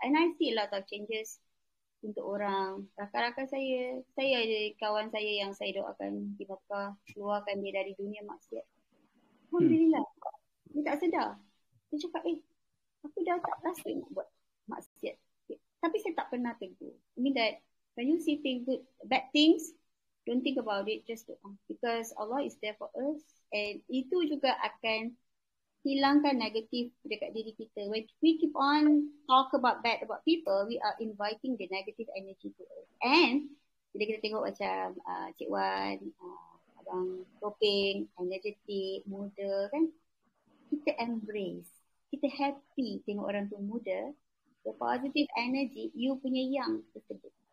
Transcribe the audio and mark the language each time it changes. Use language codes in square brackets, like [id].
[en] And I see a lot of changes [ms] untuk orang. Rakan-rakan saya ada kawan saya yang saya doakan di Mekah, keluarkan dia dari dunia maksiat. Alhamdulillah. Dia tak sedar. Dia cakap, aku dah tak rasa nak buat maksiat. Tapi saya tak pernah tegur. [en] I mean that when you see bad things, don't think about it, just do. Because Allah is there for us. [ms] And itu juga akan hilangkan negatif dekat diri kita. [en] When we keep on talk about bad about people, we are inviting the negative energy to us. [ms] And bila kita tengok macam Cik Wan, Abang Topeng, energetic, muda kan, kita embrace, kita happy tengok orang tu muda, [en] the positive energy, [ms] you punya yang tersebut.